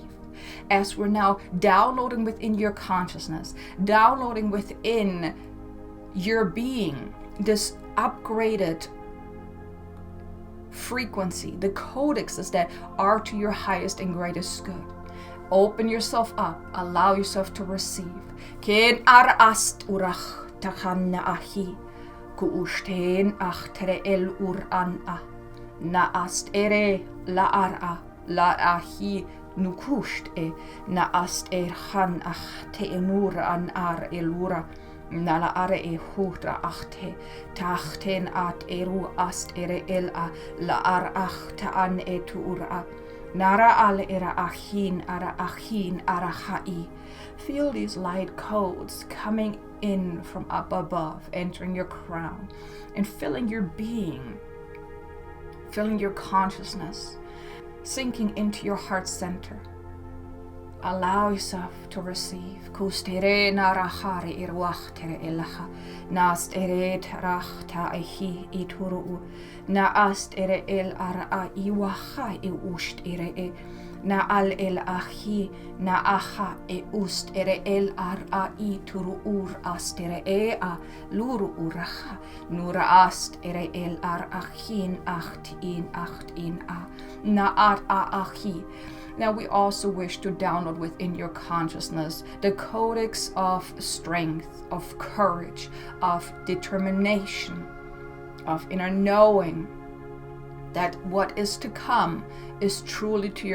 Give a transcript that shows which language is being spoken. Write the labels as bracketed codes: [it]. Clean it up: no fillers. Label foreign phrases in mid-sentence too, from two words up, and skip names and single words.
[en] As we're now downloading within your consciousness, downloading within your being, this upgraded frequency, the codexes that are to your highest and greatest good. Open yourself up, allow yourself to receive. Ken arast urach takhanna ahi, ku ushten achtere el uran a, na ast ere la ara, la ahi, nukusht e na ast han ach te enur an ar elura na la are e hura achte tachten at eru ast ere el a la ar ach ta an e tura nara al era achin ara achin ara hai. Feel these light codes coming in from up above, entering your crown and filling your being, filling your consciousness, sinking into your heart center. Allow yourself to receive. Kustere narahari irwachtere elaha. Nast ere tarachta ehi ituru. Na ast ere el ara iwaha e ust ere e. Na al el ahi na aha e ust ere el ara ituru ur ast ere e a luru uraha. Nura ast ere el ar achin acht in a. Na ar a ahi. Now we also wish to download within your consciousness the codex of strength, of courage, of determination, of inner knowing that what is to come is truly to